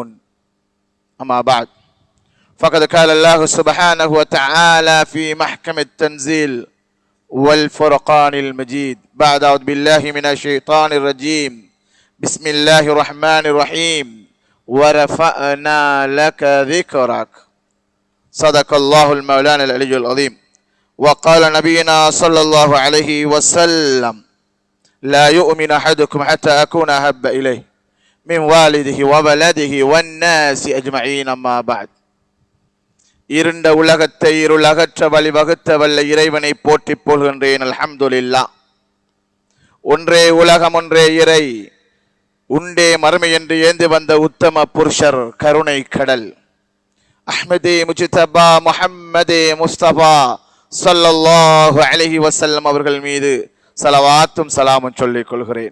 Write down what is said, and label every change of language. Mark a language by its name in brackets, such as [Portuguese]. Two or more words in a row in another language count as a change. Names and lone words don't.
[Arabic] أما بعد، فقد قال الله سبحانه وتعالى في محكم التنزيل والفرقان المجيد بعد أعوذ بالله من الشيطان الرجيم بسم الله الرحمن الرحيم ورفعنا لك ذكرك صدق الله المولان العلي العظيم. وقال نبينا صلى الله عليه وسلم لا يؤمن أحدكم حتى أكون أحب إليه من والده وولده والناس أجمعين. أما بعد. [Tamil] இருண்ட உலகத்தை இருளகற்ற வழிவகுத்த வல்ல இறைவனை போற்றி போல்கின்றேன். [Arabic] அல்ஹம்துலில்லாஹ். [Tamil] ஒன்றே உலகம் ஒன்றே இறை உண்டே மறுமை என்று ஏந்தி வந்த உத்தம புருஷர் கருணை கடல் அஹ்மதே முஜ்தபா முஹம்மதே முஸ்தபா [Arabic] صلى الله عليه وسلم [Tamil] அவர்கள் மீது ஸலவாத்தும் ஸலாமும் சொல்லிக் கொள்கிறேன்.